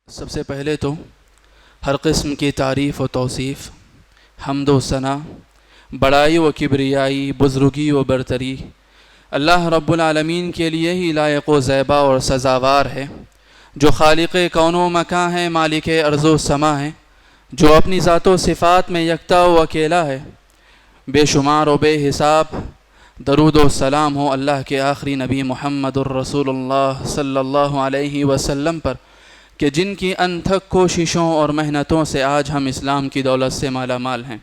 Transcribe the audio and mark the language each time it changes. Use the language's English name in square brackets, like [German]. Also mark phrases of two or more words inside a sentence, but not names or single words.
[Urdu] سب سے پہلے تو ہر قسم کی تعریف و توصیف، حمد و ثنا، بڑائی و کبریائی، بزرگی و برتری [Arabic] اللہ رب العالمین [Urdu] کے لیے ہی لائق و زیبا اور سزاوار ہے، جو خالق کون و مکان ہے، مالک ارض و سما ہے، جو اپنی ذات و صفات میں یکتا و اکیلا ہے، بے شمار و بے حساب درود و سلام ہو اللہ کے آخری نبی محمد الرسول اللہ [Arabic] صلی اللہ علیہ وسلم [Urdu] پر، کہ جن کی انتھک کوششوں اور محنتوں سے آج ہم اسلام کی دولت سے مالا مال ہیں۔